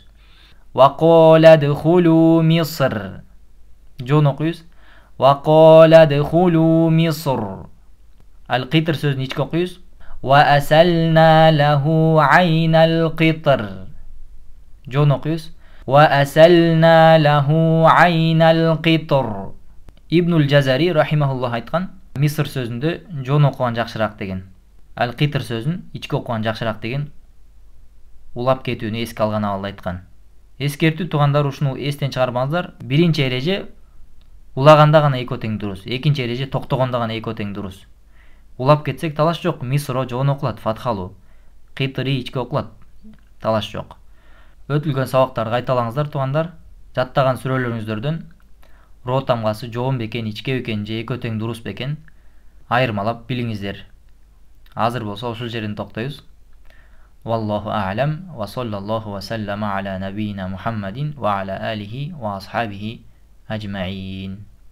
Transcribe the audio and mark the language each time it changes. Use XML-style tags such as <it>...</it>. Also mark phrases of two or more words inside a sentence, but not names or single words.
<ar>وقال ادخلوا مصر.</ar> <ky>Жоон окуйбуз.</ky> <ar>وقال ادخلوا مصر.</ar> <ky>Ал-Китр сөзүн ичке окуйбуз.</ky> <ar>وأسلنا له عين القطر.</ar> <ky>Жоон окуйбуз.</ky> <ar>وَأَسَلْنَا لَهُ عَيْنَ الْقِطْرِ.</ar> <ky>Ибнуль Жазари рахимахуллах айткан, Миср сөзүндө жоон окуган жакшыраак деген, ал-Китр сөзүн ичке окуган жакшыраак деген улап кетүүнү эске алган абалда айткан. Эскертүү туугандар, ушуну эстен чыгарбаңыздар. Биринчи эреже улаганда гана экөө тең дурус, экинчи эреже токтогондо гана экөө тең дурус. Улап кетсек талаш жок, Мисро жоон окулат фатхалуу, Китри ичке окулат, талаш жок. Өтүлгөн сабактарды кайталаңыздар туугандар. Жаттаган сүрөлөрүңүздөрдөн ро тамгасы жоон бекен, ичке бекен же экөө тең дурус бекен айырмалап билиңиздер. Азыр болсо ушул жерден токтойбуз.</ky> <ar>والله أعلم وصلى الله وسلم على نبينا محمد وعلى آله وأصحابه أجمعين.</ar>